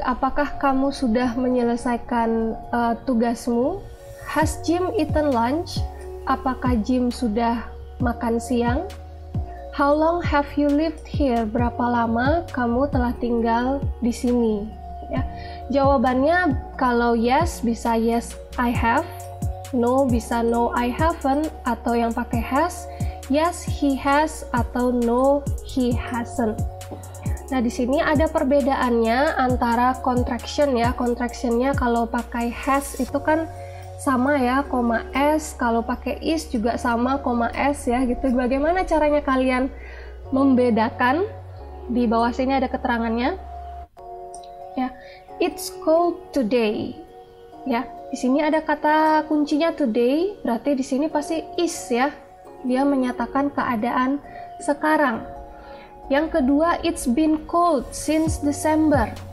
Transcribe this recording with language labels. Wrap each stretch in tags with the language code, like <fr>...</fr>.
<id>Apakah kamu sudah menyelesaikan tugasmu?</id> <en>Has Jim eaten lunch?</en> <id>Apakah Jim sudah makan siang?</id> <en>How long have you lived here?</en> <id>Berapa lama kamu telah tinggal di sini? Ya. Jawabannya kalau yes bisa</id> <en>yes I have,</en> <id>no bisa</id> <en>no I haven't,</en> <id>atau yang pakai has</id> <en>yes he has</en> <id>atau</id> <en>no he hasn't.</en> <id>Nah, di sini ada perbedaannya antara contraction ya. Contractionnya kalau pakai has itu kan sama ya, koma s. Kalau pakai is juga sama, koma s ya gitu. Bagaimana caranya kalian membedakan? Di bawah sini ada keterangannya. Ya,</id> <en>it's cold today.</en> <id>Ya, di sini ada kata kuncinya today, berarti di sini pasti is ya. Dia menyatakan keadaan sekarang. Yang kedua,</id> <en>it's been cold since December.</en>